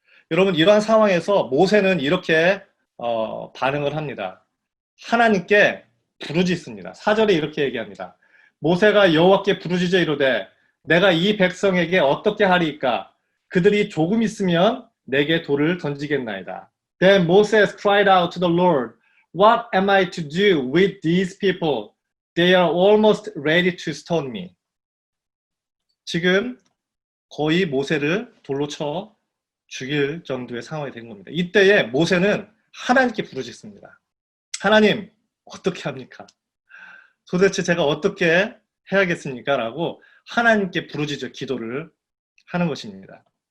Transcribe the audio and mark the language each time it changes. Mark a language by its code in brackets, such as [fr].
[ko] 여러분 이러한 상황에서 모세는 이렇게 반응을 합니다. 하나님께 부르짖습니다. 4절에 이렇게 얘기합니다. 모세가 여호와께 부르짖어 이르되 내가 이 백성에게 어떻게 하리이까? 그들이 조금 있으면 내게 돌을 던지겠나이다. [en] Then Moses cried out to the Lord, What am I to do with these people? They are almost ready to stone me. [ko] 지금 거의 모세를 돌로 쳐 죽일 정도의 상황이 된 겁니다. 이때에 모세는 하나님께 부르짖습니다. 하나님 어떻게 합니까? 도대체 제가 어떻게 해야겠습니까? 라고 하나님께 부르짖어 기도를 하는 것입니다.